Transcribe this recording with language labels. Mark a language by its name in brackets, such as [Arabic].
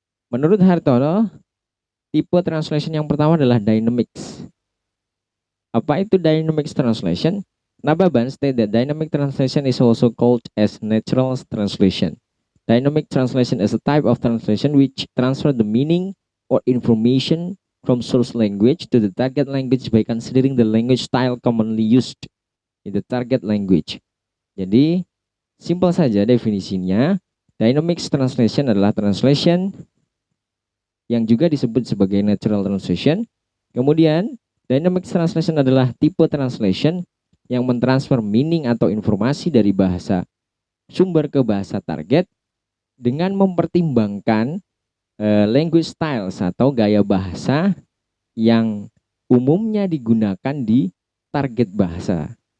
[Indonesian] Menurut Hartono, tipe translation yang pertama adalah dynamics. Apa itu dynamics translation? [English] Nababan state that dynamic translation is also called as natural translation. Dynamic translation is a type of translation which transfer the meaning or information from source language to the target language by considering the language style commonly used in the target language. Jadi [Indonesian] Simple saja definisinya. Dynamic translation adalah translation yang juga disebut sebagai natural translation. Kemudian, dynamic translation adalah tipe translation yang mentransfer meaning atau informasi dari bahasa sumber ke bahasa target dengan mempertimbangkan language styles atau gaya bahasa yang umumnya digunakan di target bahasa.